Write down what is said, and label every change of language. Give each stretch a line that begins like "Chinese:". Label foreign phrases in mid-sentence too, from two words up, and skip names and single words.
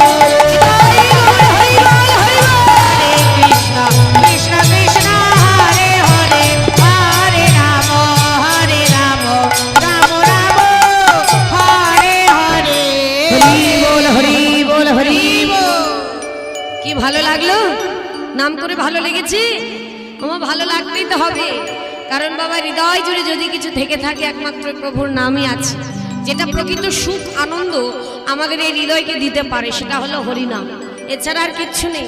Bangla: Krishna, Krishna Krishna, Hare Hare, Hare Rama, Hare Rama, Rama Rama, Hare Hare. হরি বল, হরি বল, হরি বল। কি ভালো লাগলো? নাম করে ভালো লেগেছে? আমার ভালো লাগতেই তো হবে, কারণ বাবা হৃদয় জুড়ে যদি কিছু থেকে থাকে একমাত্র প্রভুর নামই আছে, যেটা প্রকৃত সুখ আনন্দ আমাদের এই হৃদয়কে দিতে পারে, সেটা হলো হরিনাম, এছাড়া আর কিচ্ছু নেই।